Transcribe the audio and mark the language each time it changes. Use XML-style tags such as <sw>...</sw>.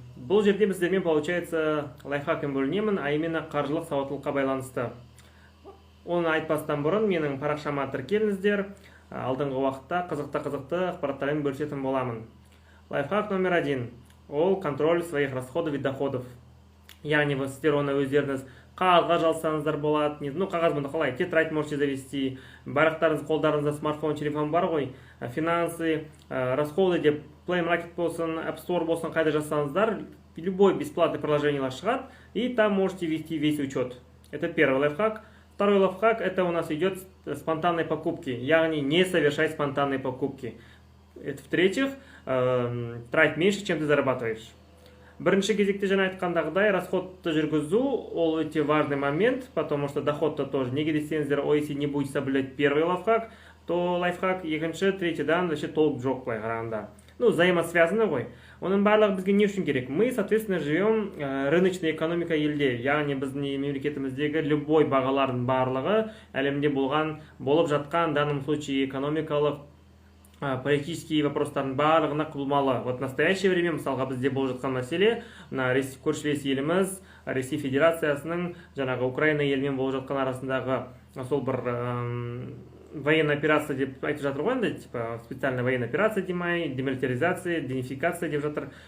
<kk>Бұл жерде біздермен</kk> <ru>получается</ru> <kk>лайфхакпен бөлінемін,</kk> <ru>а именно</ru> <kk>қаржылық сауаттылыққа байланысты. Оны айтпастан бұрын менің парақшама тіркеліңіздер. Алдыңғы уақытта қызықты ақпараттармен бөлісетін боламын.</kk> <ru>Лайфхак номер 1.</ru> <kk>Ол</kk> <ru>контроль своих расходов и доходов.</ru> <kk>Яғни сіздер оны өздеріңіз қағазға жазсаңыздар болады. Қағаз бұнда қалай?</kk> <ru>Тетрадь можете завести.</ru> <kk>Барақтарыңыз қолдарыңызда смартфон, телефон бар ғой.</kk> <ru>Финансы, расходы</ru> <kk>деп</kk> <ru>Play Market болсын, App Store болсын,</ru> <kk>қайда жазсаңыздар,</kk> <ru>любой бесплатный приложение</ru> <kk>шығады,</kk> <ru>и там можете вести весь учет. Это первый лайфхак. Второй лайфхак, это у нас идет спонтанные покупки.</ru> <kk>Яғни</kk> <ru>не совершай спонтанные покупки. Это в-третьих, трать меньше, чем ты зарабатываешь.</ru> <kk>Бірінші кезекте жаңа айтқандағыдай расходты жүргізу ол өте</kk> <ru>важный момент, потому что</ru> <kk>доходты</kk> <ru>тоже.</ru> <kk>Неге десеңіздер,</kk> <ru>если не будете соблюдать первый лайфхак, то лайфхак екінші, третьеден вообще толк</ru> <kk>жоқ былай қарағанда.</kk> <ru>Взаимосвязаны</ru> <kk>ғой. Оның барлығы бізге не үшін керек?</kk> <ru>Мы, соответственно, живем рыночный экономика</ru> <kk>елде. Яғни біздің мемлекетіміздегі</kk> <ru>любой</ru> <kk>бағалардың барлығы әлемде болып жатқан,</kk> <ru>в данном случае</ru> <kk>экономикалық</kk> <ru>политические вопростардың</ru> <kk>барлығына құбылмалы.</kk> <ru>В настоящее время,</ru> <kk>мысалға бізде болып жатқан мәселе, көршілес еліміз, Ресей Федерациясының жаңағы Украина елімен болып жатқан арасындағы сол бір</kk> <ru>военная операция</ru> <kk>деп айтып жатыр ғой, енді</kk> <ru>типа специальная военная операция</ru> <kk>демай, демилитаризация, денификация деп жатыр.</kk>